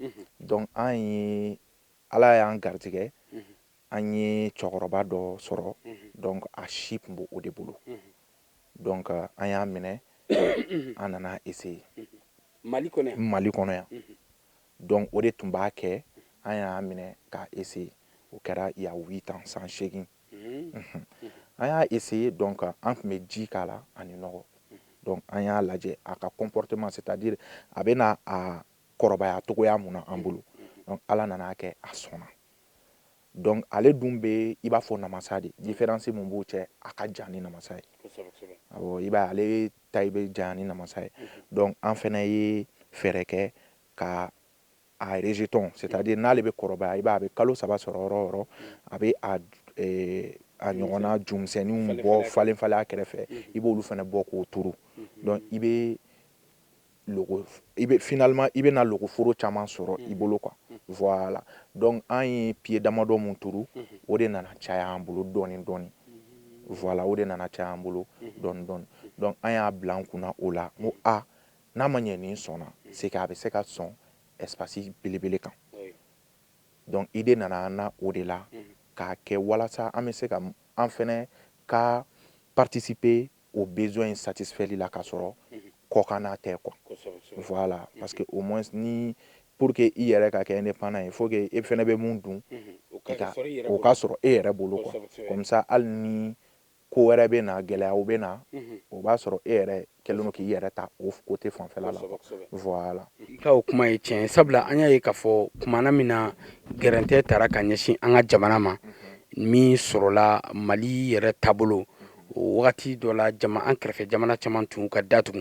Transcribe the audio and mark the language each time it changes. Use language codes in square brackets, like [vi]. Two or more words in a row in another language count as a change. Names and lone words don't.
[bm] Donc an ye Ala y'an garijɛgɛ an ye cɛkɔrɔba dɔ sɔrɔ donc a si tun b'o de bolo. Donc an y'a minɛ an nana essayer. Mali kɔnɔ yan? Mali kɔnɔ yan. Donc o de tun b'a kɛ an y'a minɛ k'a essayer. O kɛra [fr] il y a 8 ans, [bm] san 8. An y'a essayer donc an tun bɛ ji k'a la ani nɔgɔ. Donc an y'a lajɛ a ka comportement [fr] c'est-à-dire [bm] a bɛna a kɔrɔbaya cogoya mun na an bolo. Donc Ala nana kɛ a sɔnna. Donc ale dun bɛ i b'a fɔ namasa de. Différence mun b'o cɛ a ka jan ni namasa ye. Awɔ i b'a ye ale taille bɛ janya ni namasa ye. Donc an fɛnɛ ye fɛɛrɛ kɛ ka a rejeton [fr] c'est-à-dire [bm] n'ale bɛ kɔrɔbaya i b'a ye a bɛ kalo 3 sɔrɔ yɔrɔ o yɔrɔ a bɛ a ɲɔgɔnna jumisɛnninw bɔ falen a kɛrɛfɛ i b'olu fɛnɛ bɔ k'o turu. Donc finalement i bɛna logoforo caman sɔrɔ i bolo quoi. Voilà. Donc an ye pied damadɔ mun turu o de nana caya an bolo dɔɔni dɔɔni. Voilà o de nana caya an bolo dɔɔni dɔɔni. Donc an y'a bila an kunna o la n ko n'a ma ɲɛ nin sɔnna [fr] c'est que [bm] a bɛ se ka sɔn espace belebele kan. Donc idée nana an na o de la k'a kɛ walasa an bɛ se ka an fɛnɛ ka [fr] participer au besoin satisfaits [bm] la k'a sɔrɔ kɔkanna tɛ quoi. Voilà [fr] parce que au moins [bm] ni [fr] pour que [bm] i yɛrɛ ka kɛ indépendant [fr] il faut que [bm] e fɛnɛ bɛ mun dun o ka sɔrɔ e yɛrɛ bolo quoi. [fr] Comme ça [bm] hali ni ko wɛrɛ bɛ na gɛlɛyaw bɛ na o b'a sɔrɔ e yɛrɛ kɛlen don k'i yɛrɛ ta o côté fanfɛla la. Voilà. I ka o kuma ye tiɲɛ sabula an y'a ye k'a fɔ kumana min na gɛrɛntɛ taara ka ɲɛsin an ka jamana ma min sɔrɔla Mali yɛrɛ taabolo o wagati dɔ la an kɛrɛfɛ jamana caman tun ka datugu.